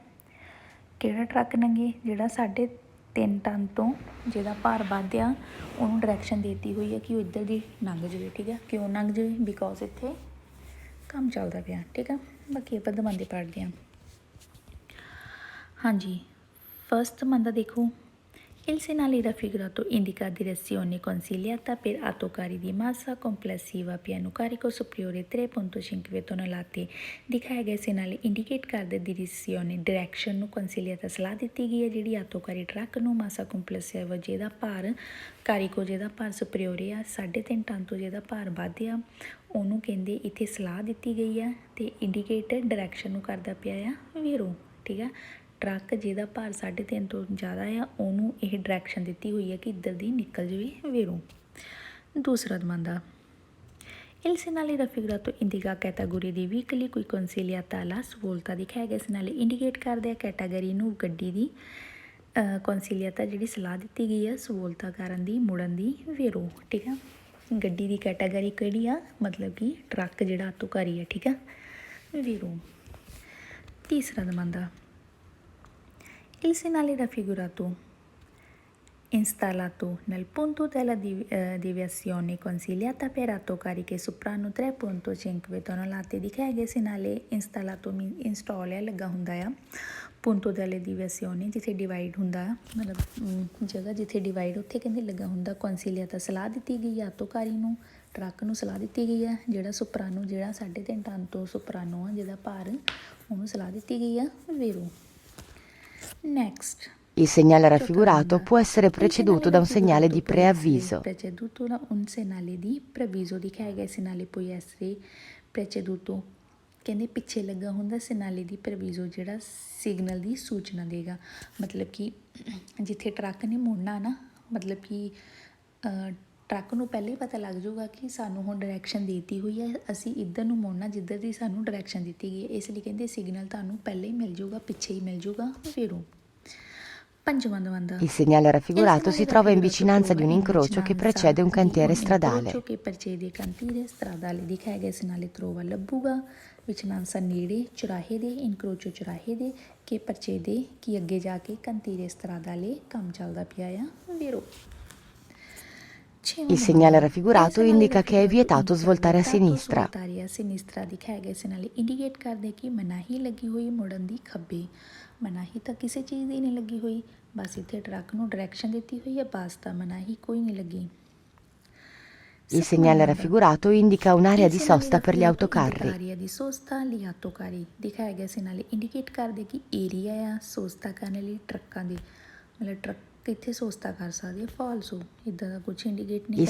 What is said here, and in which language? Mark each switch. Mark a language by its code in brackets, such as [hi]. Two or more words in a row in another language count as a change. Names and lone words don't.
[pa] ਕਿਹੜਾ ਟਰੱਕ ਲੰਘੇ, ਜਿਹੜਾ 3.5 ਟਨ ਤੋਂ ਜਿਹਦਾ ਭਾਰ ਵੱਧ ਆ, ਉਹਨੂੰ ਡਾਇਰੈਕਸ਼ਨ ਦੇਤੀ ਹੋਈ ਹੈ ਕਿ ਉਹ ਇੱਧਰ ਦੀ ਲੰਘ ਜਾਵੇ, ਠੀਕ ਆ। ਕਿਉਂ ਲੰਘ ਜਾਵੇ? ਬਿਕੋਜ਼ ਇੱਥੇ ਕੰਮ ਚੱਲਦਾ ਪਿਆ, ਠੀਕ ਆ। ਬਾਕੀ ਆਪਾਂ ਦਮਾਂਦੇ ਪੜ੍ਹਦੇ ਹਾਂ। ਹਾਂਜੀ, ਫਸਟ ਮੰਦਾ ਦੇਖੋ, [it] il segnale raffigurato indica direzione consigliata per autocarri di massa complessiva piano carico superiore 3.5 tonnellate। [pa] ਦਿਖਾਇਆ ਗਿਆ segnale ਇੰਡੀਕੇਟ ਕਰਦਾ ਡਾਇਰੈਕਸ਼ਨ ਨੂੰ consigliata ਸਲਾਹ ਦਿੱਤੀ ਗਈ ਹੈ ਜਿਹੜੀ ਆਟੋਕਾਰੀ ਟਰੱਕ ਨੂੰ [it] massa complessiva [pa] ਜਿਹਦਾ ਭਾਰ ਕਾਰੀਕੋ ਜਿਹਦਾ ਭਾਰ ਸੁਪਰੀਓਰੇ ਆ 3.5 ਟਨ ਤੋਂ ਜਿਹਦਾ ਭਾਰ ਵੱਧ ਆ ਉਹਨੂੰ ਕਹਿੰਦੇ ਇੱਥੇ ਸਲਾਹ ਦਿੱਤੀ ਗਈ ਆ ਅਤੇ ਇੰਡੀਕੇਟਰ ਡਾਇਰੈਕਸ਼ਨ ਨੂੰ ਕਰਦਾ ਪਿਆ ਆ ਵੀਰੋ, ਠੀਕ ਆ। ਟਰੱਕ ਜਿਹਦਾ ਭਾਰ 3.5 ਤੋਂ ਜ਼ਿਆਦਾ ਆ ਉਹਨੂੰ ਇਹ ਡਾਇਰੈਕਸ਼ਨ ਦਿੱਤੀ ਹੋਈ ਹੈ ਕਿ ਇੱਧਰ ਦੀ ਨਿਕਲ ਜਾਵੇ ਵੇਰੋਂ। ਦੂਸਰਾ ਦਮਾਂਦਾ, [it] il segnale raffigurato indica categoria di veicoli cui consigliata la svolta। [pa] ਦਿਖਾਇਆ ਗਿਆ segnale ਇੰਡੀਕੇਟ ਕਰਦੇ ਆ ਕੈਟਾਗਰੀ ਨੂੰ, ਗੱਡੀ ਦੀ consigliata ਜਿਹੜੀ ਸਲਾਹ ਦਿੱਤੀ ਗਈ ਆ ਸਵੋਲਤਾ ਕਰਨ ਦੀ, ਮੁੜਨ ਦੀ ਵੇਰੋ, ਠੀਕ ਆ। ਗੱਡੀ ਦੀ ਕੈਟਾਗਰੀ ਕਿਹੜੀ ਆ? ਮਤਲਬ ਕਿ ਟਰੱਕ ਜਿਹੜਾ ਆਟੋਕਾਰੀ ਆ, ਠੀਕ ਆ ਵੇਰੋ। ਤੀਸਰਾ ਦਮਾਂਦਾ, [it] il segnale raffigurato installato nel punto della deviazione consigliata per autocarri che superano 3.5 tonnellate। [pa] ਦਿਖਾਇਆ ਗਿਆ [it] segnale installato [pa] ਇੰਸਟਾਲ ਹੈ, ਲੱਗਾ ਹੁੰਦਾ ਆ। [it] punto delle deviazione [pa] ਜਿੱਥੇ ਡਿਵਾਈਡ ਹੁੰਦਾ ਆ, ਮਤਲਬ ਜਗ੍ਹਾ ਜਿੱਥੇ ਡਿਵਾਈਡ ਉੱਥੇ ਕਹਿੰਦੇ ਲੱਗਾ ਹੁੰਦਾ। consigliata ਸਲਾਹ ਦਿੱਤੀ ਗਈ ਆਟੋਕਾਰੀ ਨੂੰ, ਟਰੱਕ ਨੂੰ ਸਲਾਹ ਦਿੱਤੀ ਗਈ ਆ। ਜਿਹੜਾ ਸੁਪਰਾਨੋ, ਜਿਹੜਾ 3.5 ਟਨ ਤੋਂ ਸੁਪਰਾਨੋ ਆ ਜਿਹਦਾ ਭਾਰ, ਉਹਨੂੰ ਸਲਾਹ ਦਿੱਤੀ ਗਈ ਆ ਵੇਰੋ। Next. [it] Il segnale raffigurato può essere preceduto da un segnale di preavviso. Preceduto da un segnale di preavviso। [pa] ਦਿਖਾਇਆ ਗਿਆ [it] segnale può essere preceduto [pa] ਕਹਿੰਦੇ ਪਿੱਛੇ ਲੱਗਾ ਹੁੰਦਾ [it] segnale di preavviso [pa] ਜਿਹੜਾ ਸਿਗਨਲ ਦੀ ਸੂਚਨਾ ਦੇਗਾ। ਮਤਲਬ ਕਿ ਜਿੱਥੇ ਟਰੱਕ ਨੇ ਮੁੜਨਾ ਨਾ, ਮਤਲਬ ਕਿ ਟਰੱਕ ਨੂੰ ਪਹਿਲੇ ਪਤਾ ਲੱਗ ਜਾਊਗਾ ਕਿ ਸਾਨੂੰ ਹੁਣ ਡਾਇਰੈਕਸ਼ਨ ਦਿੱਤੀ ਹੋਈ ਹੈ, ਅਸੀਂ ਇੱਧਰ ਨੂੰ ਮੁੜਨਾ ਜਿੱਧਰ ਦੀ ਸਾਨੂੰ ਡਾਇਰੈਕਸ਼ਨ ਦਿੱਤੀ ਗਈ ਹੈ। ਇਸ ਲਈ ਕਹਿੰਦੇ ਸਿਗਨਲ ਤੁਹਾਨੂੰ ਪਹਿਲੇ ਹੀ ਮਿਲ ਜਾਊਗਾ, ਪਿੱਛੇ ਹੀ ਮਿਲ ਜਾਊਗਾ ਵੇਰੋ। ਪੰਜਵਾਂ ਦਮਾਂਦਾ, [it] Il segnale raffigurato si trova in vicinanza di un incrocio che precede un cantiere stradale. che precede cantiere stradale। [pa] ਦਿਖਾਇਆ ਗਿਆ [it] segnale trova [pa] ਲੱਭੂਗਾ ਵਿਚਨਾਂਸਾ ਨੇੜੇ ਚੁਰਾਹੇ ਦੇ, ਇਨਕਰੋਚੋ ਚੁਰਾਹੇ ਦੇ, ਕਿ precede ਕਿ ਅੱਗੇ ਜਾ ਕੇ [it] cantiere stradale [pa] ਕੰਮ ਚੱਲਦਾ ਪਿਆ ਆ ਵੇਰੋ। [it] Il segnale raffigurato indica che è vietato svoltare a sinistra. svoltare a sinistra. [pa] ਦਿਖਾਇਆ ਗਿਆ segnale ਇੰਡੀਕੇਟ ਕਰਦੇ ਕਿ ਮਨਾਹੀ ਲੱਗੀ ਹੋਈ ਮੁੜਨ ਦੀ ਖੱਬੇ। ਮਨਾਹੀ ਤਾਂ ਕਿਸੇ ਚੀਜ਼ ਦੀ ਨਹੀਂ ਲੱਗੀ ਹੋਈ, ਬਸ ਇੱਥੇ ਟਰੱਕ ਨੂੰ ਡਾਇਰੈਕਸ਼ਨ ਦਿੱਤੀ ਹੋਈ ਹੈ, ਬਸ ਤਾਂ ਮਨਾਹੀ ਕੋਈ ਨਹੀਂ ਲੱਗੀ। [it] Il segnale raffigurato indica un'area di sosta per gli autocarri. area di sosta gli autocarri। [pa] ਦਿਖਾਇਆ ਗਿਆ segnale ਇੰਡੀਕੇਟ ਕਰਦੇ ਕਿ ਏਰੀਆ ਆ ਸੋਸਤਾ ਕਰਨ ਲਈ ਟਰੱਕਾਂ ਦੀ, ਮਤਲਬ ਟਰੱਕ ਇੱਥੇ ਸੋਸਤਾ ਕਰ ਸਕਦੇ ਆ। ਫਾਲਸੋ ਇੱਦਾਂ ਦਾ ਕੁਝ ਇੰਡੀਕੇਟ ਨਹੀਂ